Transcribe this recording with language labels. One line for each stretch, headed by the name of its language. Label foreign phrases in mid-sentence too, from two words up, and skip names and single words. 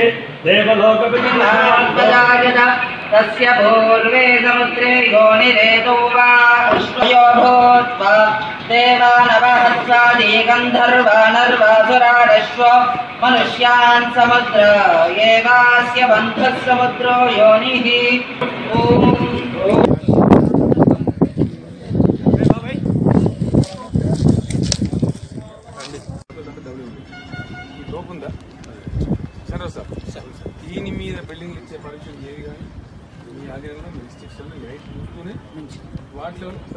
Sanskrit: देवलोकविद्यान् तस्य पूर्वे समुद्रे योनिरेतो वा पुष्पयो भूत्वा देवानवहत्सादि गन्धर्वानर्वासुराडश्व मनुष्यान् समुद्र एवास्य बन्धः समुद्रो योनिः
Telugu: దీని మీద బిల్డింగ్ ఇచ్చే పర్మిషన్ ఏది కానీ మీ ఆధీనంలో మీ
English: restriction light
Telugu: చూస్తూనే వాటిలో